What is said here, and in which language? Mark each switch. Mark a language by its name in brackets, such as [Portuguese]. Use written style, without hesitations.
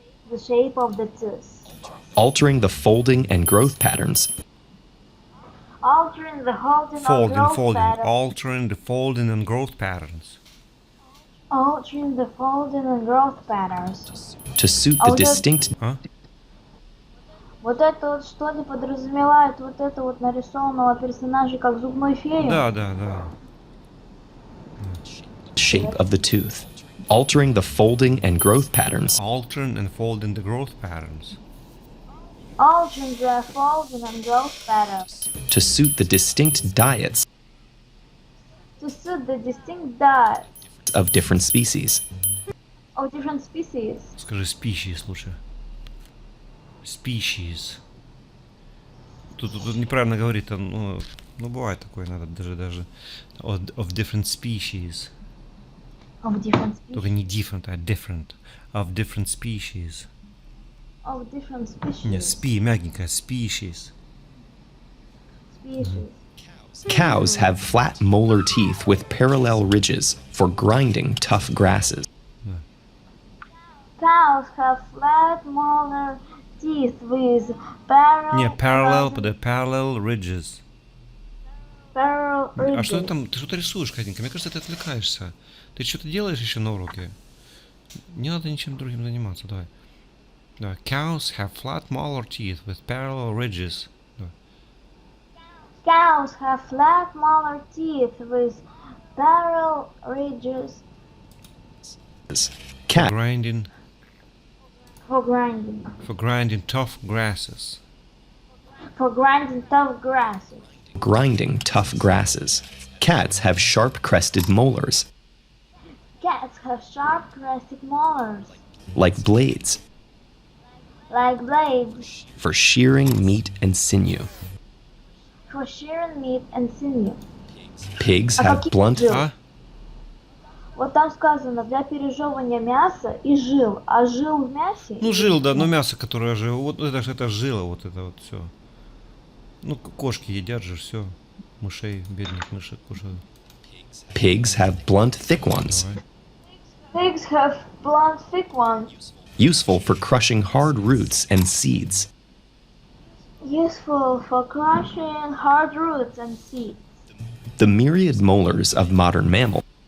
[English] The shape of the tooth. Altering the folding and growth patterns Altering the holding of growth patterns. Altering the folding and growth patterns. Altering the folding and growth patterns. to suit the distinct [Russian] А? Вот это вот что не подразумевает вот это вот нарисованного персонажа как зубной фею? Да. [English] shape of the tooth. Altering the folding and growth patterns Altering and folding the growth patterns. Altering the folding and growth patterns. to suit the distinct diets To suit the distinct diet of different species. of different species. [Russian] Скажи species лучше. [English] Species. [Russian] Тут неправильно говорит, ну бывает такое, надо даже [English] of different species. Of different species. [Russian] Только не different, а different. [English] Of different species. Of different species. [Russian] Не, мягенькое, species. [English] Species. Cows have flat molar teeth with parallel ridges for grinding tough grasses. Cows have flat molar teeth with parallel. Не, parallel, but the parallel ridges. Parallel [Russian] А что [English] ridges. [Russian] ты там, ты что-то рисуешь, Катенька? Мне кажется, ты отвлекаешься. Ты что-то делаешь еще на уроке? Не надо ничем другим заниматься, давай. Давай. [English] Cows have flat molar teeth with parallel ridges. [Russian] Давай. [English] Cows have flat molar teeth with parallel ridges Cat Grinding, for grinding. for grinding tough grasses. For grinding tough grasses. grinding tough grasses. Cats have sharp crested molars, Cats have sharp crested molars, like blades, like blades, for shearing meat and sinew. for shearing meat and sinew. Pigs [Russian] А [English] have [Russian] какие [English] blunt [Russian] жилы? А? Вот там сказано для пережевывания мяса и жил, а жил в мясе? Ну, жил, да, но мясо, которое же, вот это жила, вот это вот все. Ну, кошки едят же все. Мышей, бедных мышек кушают. [English] Pigs have blunt, thick ones, [Russian] Давай. [English] Pigs have blunt, thick ones, useful for crushing hard roots and seeds. useful for crushing hard roots and seeds. The myriad molars of modern mammals